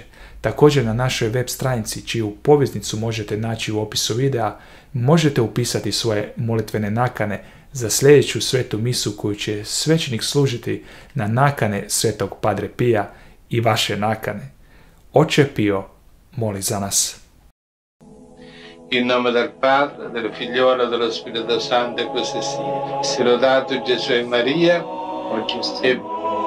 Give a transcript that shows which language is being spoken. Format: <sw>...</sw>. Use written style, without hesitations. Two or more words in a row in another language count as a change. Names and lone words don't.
<hr>Također na našoj web stranici, čiju poveznicu možete naći u opisu videa, možete upisati svoje molitvene nakane za sljedeću svetu misu koju će svećenik služiti na nakane svetog Padre Pia i vaše nakane. Oče Pio, moli za nas.</hr> <it>In nome del Padre, del Figliolo e dello Spirito Santo, così sia. Sia lodato Gesù e Maria, oggi e</it>